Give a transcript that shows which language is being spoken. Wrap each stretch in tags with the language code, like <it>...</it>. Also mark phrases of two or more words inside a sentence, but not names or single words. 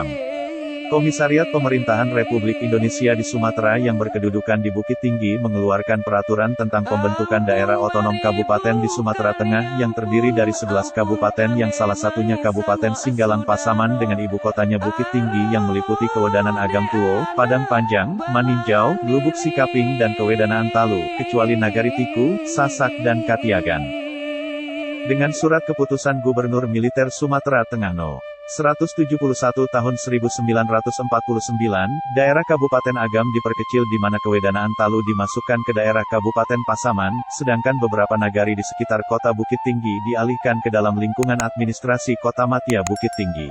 <id>Komisariat Pemerintahan Republik Indonesia di Sumatera yang berkedudukan di Bukit Tinggi mengeluarkan peraturan tentang pembentukan daerah otonom kabupaten di Sumatera Tengah yang terdiri dari 11 kabupaten yang salah satunya Kabupaten Singgalang Pasaman dengan ibu kotanya Bukit Tinggi yang meliputi Kewedanan Agam Tuo, Padang Panjang, Maninjau, Lubuk Sikaping dan Kewedanaan Talu, kecuali Nagari Tiku, Sasak dan Katiagan. Dengan surat keputusan Gubernur Militer Sumatera Tengah No. 171 tahun 1949, daerah Kabupaten Agam diperkecil di mana Kewedanaan Talu dimasukkan ke daerah Kabupaten Pasaman, sedangkan beberapa nagari di sekitar kota Bukit Tinggi dialihkan ke dalam lingkungan administrasi Kota Matia Bukit Tinggi.</id>